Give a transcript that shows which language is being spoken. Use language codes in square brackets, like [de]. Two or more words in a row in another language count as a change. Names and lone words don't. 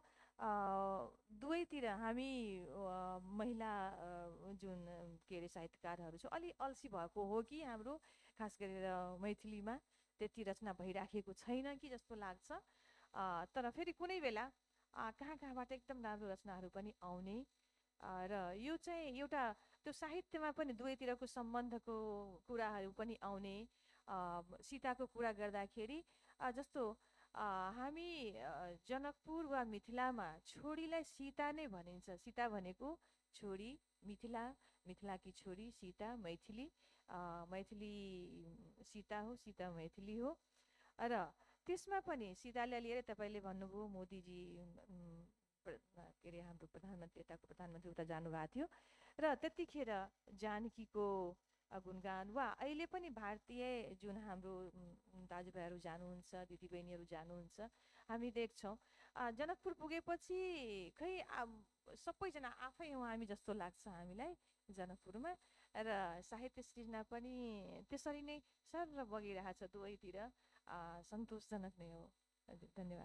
[ne] दुवैतिर हामी महिला जुन के अरे साहित्यकारहरू छ अलि अल्छी भएको हो कि हाम्रो खास गरेर मैथिलीमा त्यति रचना भइराखेको छैन कि जस्तो लाग्छ तर फेरि कुनै बेला कहाँबाट एकदम राम्रो रचनाहरू पनि आउने र यो चाहिँ एउटा त्यो साहित्यमा पनि दुवैतिरको सम्बन्धको कुराहरू पनि आउने सीताको कुरा गर्दाखेरि जस्तो हामी जनकपुर वा मिथिलामा छोरीलाई सीता नै भनिन्छ सीता भनेको छोरी मिथिला मिथिलाकी छोरी सीता मैथिली मैथिली सीता हो सीता मैथिली हो र त्यसमा पनि सीतालाई लिएर तपाईँले भन्नुभयो मोदीजी के अरे हाम्रो प्रधानमन्त्री यताको प्रधानमन्त्री उता जानुभएको थियो र त्यतिखेर जानकीको गुणगान वा अहिले पनि भारतीय जुन हाम्रो दाजुभाइहरू जानुहुन्छ दिदीबहिनीहरू जानुहुन्छ हामी देख्छौँ जनकपुर पुगेपछि खै सबैजना आफै हौँ हामी जस्तो लाग्छ हामीलाई जनकपुरमा र साहित्य सृजना पनि त्यसरी नै सर बगिरहेछ दुवैतिर सन्तोषजनक नै हो हजुर धन्यवाद